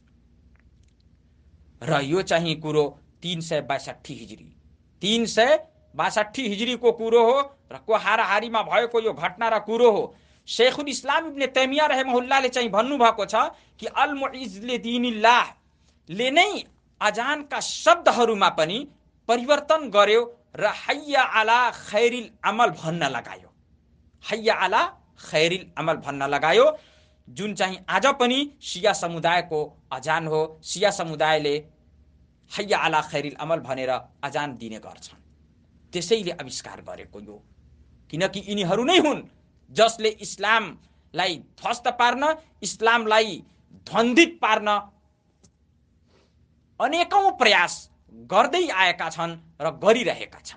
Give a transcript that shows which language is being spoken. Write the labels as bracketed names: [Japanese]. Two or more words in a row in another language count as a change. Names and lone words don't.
[Nepali] र यो चाहिँ कुरो 362 हिजरीको कुरो हो र को हाराहारीमा भएको यो घटना र कुरो हो। शेखुल इस्लाम इब्ने तैमिया रहमहुल्लाहले चाहिँ भन्नुभएको छ कि अल-मुइज्ज दीनिल्लाहले नै अजानका शब्दहरूमा पनि परिवर्तन गर्यो र [Arabic] حي على خير العمل [Nepali] भन्न लगायो। [Arabic] حي على خير العمل [Nepali] भन्न लगायो, जुन चाहिँ आज पनि शिया समुदायको अजान हो। शिया समुदायले [Arabic] حي على خير العمل [Nepali] भनेर अजान दिने गर्छन्। त्यसैले आविष्कार गरेको यो, किनकि यिनीहरू नै हुन् जसले इस्लामलाई ध्वस्त पार्न, इस्लामलाई ध्वन्दित पार्न अनेकौं प्रयास गर्दै आएका छन् र गरिरहेका छन्।